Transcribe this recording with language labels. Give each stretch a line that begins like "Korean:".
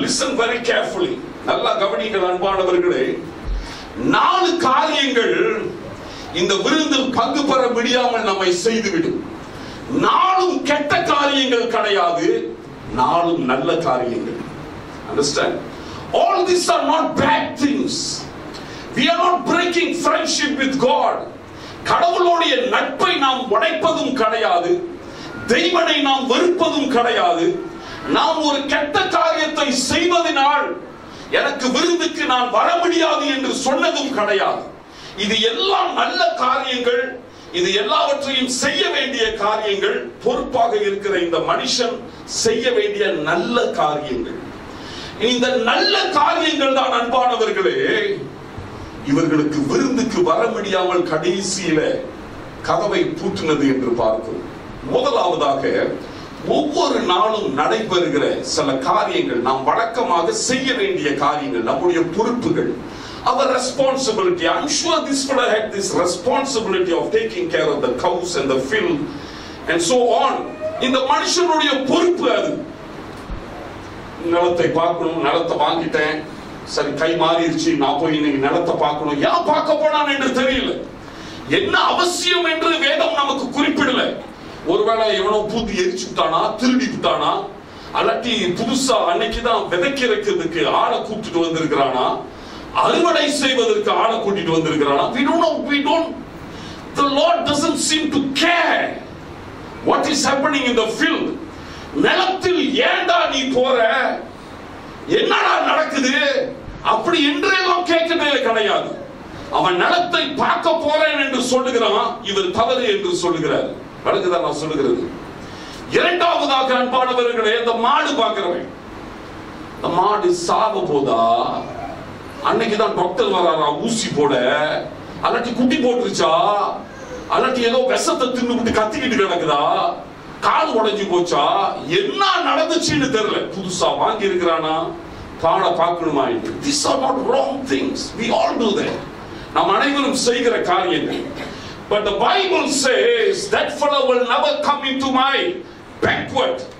English: listen very carefully,
Tamil: நல்லா கவனிங்கள் அன்பானவர்களே. 4 காரியங்கள் இந்த விருந்தில் பங்கு பெற முடியாமல் நம்மை செய்துவிடும். 4 கெட்ட காரியங்கள் கிடையாது, 4 நல்ல காரியங்கள்.
English: Understand? All these are not bad things. We are not breaking friendship with God.
Tamil: கடவுளுடைய நட்பை நாம் உடைப்பதும் கிடையாது, தெய்வனை நாம் வெறுப்பதும் கிடையாது. நாம் ஒரு கெட்ட காரியத்தை செய்வதனால் எனக்கு விருந்துக்கு நான் வர முடியாது என்று சொன்னதும் கிடையாது. இது எல்லாம் நல்ல காரியங்கள், இது எல்லாவற்றையும் செய்ய வேண்டிய காரியங்கள். பொறுப்பாக இருக்கிற இந்த மனுஷன் செய்ய வேண்டிய நல்ல காரியங்கள். இந்த நல்ல காரியங்கள் தான் அன்பானவர்களே இவர்களுக்கு விருந்துக்கு வர முடியாமல் கடைசியில கதவை பூட்டினது என்று பார்க்கிறோம். முதலாவதாக, ஒவ்வொரு நாளும் நடைபெறுகிற சில காரியங்கள், நாம் வழக்கமாக செய்ய வேண்டிய காரியங்கள், நம்முடைய பொறுப்புகள்,
English: our responsibility. I'm sure this fellow had this responsibility of taking care of the cows and the field and so on.
Tamil: இந்த மனுஷனுடைய பொறுப்பு அது. நிலத்தை பார்க்கணும், நிலத்தை வாங்கிட்டேன், சரி கை மாறிடுச்சு, நான் போய் இன்னைக்கு நிலத்தை பார்க்கணும். ஏன் பார்க்க போனான் என்று தெரியல, என்ன அவசியம் என்று வேதம் நமக்கு குறிப்பிடல. ஒருவேளை எவனோ பூத்து எரிச்சு விட்டானா, திருடி விட்டானா, அல்லாட்டி புதுசா அன்னைக்குதான் விதைக்கிறதுக்கு ஆளை கூப்பிட்டு வந்திருக்கிறானா, அறுவடை செய்வதற்கு ஆளை கூட்டிட்டு வந்திருக்கிறானா.
English: We don't know, we don't. The Lord doesn't seem to care what is happening in the field.
Tamil: நிலத்தில் ஏண்டா நீ போற, என்னடா நடக்குது அப்படி என்றெல்லாம் கேட்கவே கிடையாது. அவன் நிலத்தை பார்க்க போறேன் என்று சொல்லுகிறான், இவர் தவறு என்று சொல்லுகிறார். வழக்குதான் நான் சொல்லுகிறது. இரண்டாவதாக அன்பானவர்களே, இந்த மாடு பார்க்கிறவன், இந்த மாடு சாக போதா, அன்னைக்குதான் டாக்டர் வராரா ஊசி போட, அல்லாட்டி குட்டி போட்டுருச்சா, அல்லாட்டி ஏதோ விஷத்தை தின்னு கத்திக்கிட்டு கிடக்குதா, கால் உடைஞ்சு போச்சா, என்ன நடந்துச்சுன்னு தெரியல, புதுசா வாங்கி இருக்கிறானா, பாட பார்க்கணுமா என்று.
English: These are not wrong things. We all do that.
Tamil: நாம் அனைவரும் செய்கிற காரியங்கள்.
English: But the Bible says that fellow will never come into my banquet.